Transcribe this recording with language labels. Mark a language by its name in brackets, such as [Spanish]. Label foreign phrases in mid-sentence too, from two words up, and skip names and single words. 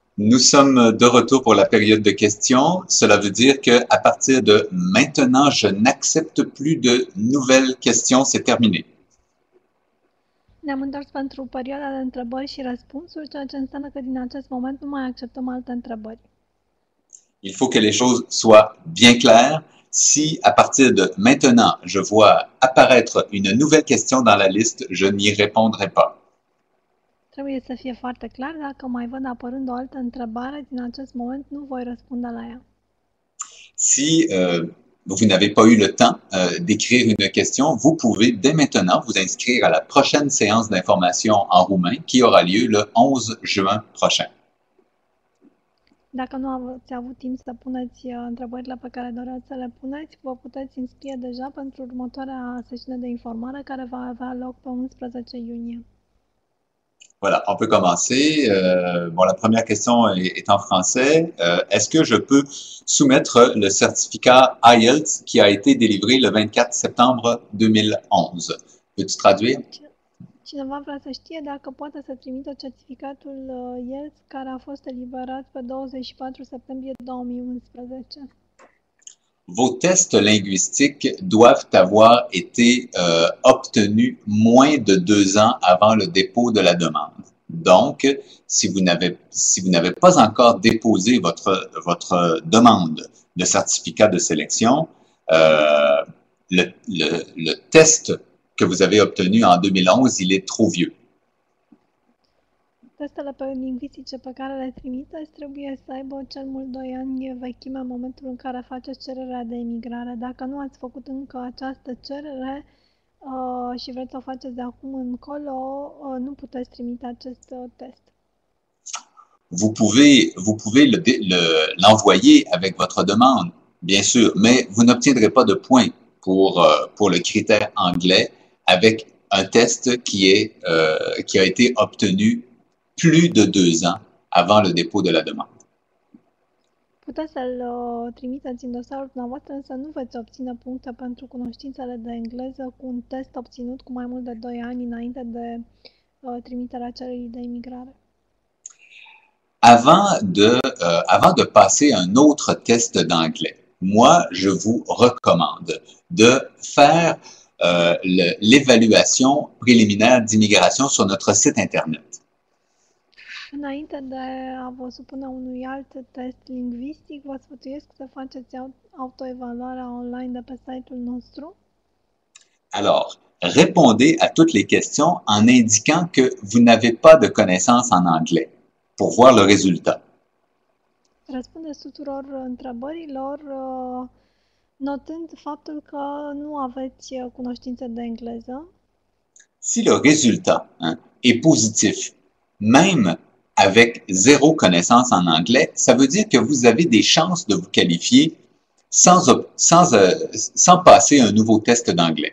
[French] Nous sommes de retour pour la période de questions. Cela veut dire qu'à partir de maintenant, je n'accepte plus de nouvelles questions. C'est terminé. [Romanian] Ne-am întors pentru perioada de întrebări și răspunsuri, ceea ce înseamnă că din acest moment nu mai acceptăm alte întrebări. [French] Il faut que les choses soient bien claires. Si à partir de maintenant, je vois apparaître une nouvelle question dans la liste, je n'y répondrai pas. [Romanian] Trebuie să fie foarte clar, dacă mai văd apărând o altă întrebare, din acest moment nu voi răspunde la ea. [French] Si vous n'avez pas eu le temps d'écrire une question, vous pouvez dès maintenant vous inscrire à la prochaine séance d'information en roumain qui aura lieu le 11 juin prochain. [Romanian] Dacă nu ați avut timp să puneți întrebările pe care doreați să le puneți, vă puteți înscrie deja pentru următoarea sesiune de informare care va avea loc pe 11 iunie. [French] Voilà, on peut commencer. Bon, la première question est en français. Est-ce que je peux soumettre le certificat IELTS qui a été délivré le 24 septembre 2011? Peux-tu traduire? [Romanian] Cineva vrea să știe dacă poate să trimită certificatul IELTS care a fost eliberat pe 24 septembrie 2011. [French] Vos tests linguistiques doivent avoir été obtenus moins de 2 ans avant le dépôt de la demande. Donc, si vous n'avez pas encore déposé votre demande de certificat de sélection, le test que vous avez obtenu en 2011, il est trop vieux. [Romanian] Testele lingvistice pe care le trimiteți trebuie să aibă cel mult 2 ani vechime în momentul în care faceți cererea de emigrare. Dacă nu ați făcut încă această cerere și vreți să o faceți de acum încolo, nu puteți trimite acest test. [French] Vous pouvez l'envoyer avec votre demande, bien sûr, mais vous n'obtiendrez pas de points pour le critère anglais avec un test qui a été obtenu plus de 2 ans avant le dépôt de la demande. [Romanian] Puteți să-l trimiteți în dosarul dumneavoastră, însă nu veți obține puncte pentru cunoștințele de engleză cu un test obținut cu mai mult de 2 ani înainte de trimiterea cererii de imigrare. [French] Avant de passer un autre test d'anglais, moi, je vous recommande de faire l'évaluation préliminaire d'immigration sur notre site Internet. [Romanian] Înainte de a vă supune unui alt test lingvistic, vă sfătuiesc să faceți autoevaluarea online de pe site-ul nostru. [French] Alors, répondez à toutes les questions en indiquant que vous n'avez pas de connaissances en anglais pour voir le résultat. [Romanian] Răspundeți tuturor întrebărilor notând faptul că nu aveți cunoștințe de engleză. [French] Si le résultat est positif, même avec 0 connaissance en anglais, ça veut dire que vous avez des chances de vous qualifier sans passer un nouveau test d'anglais.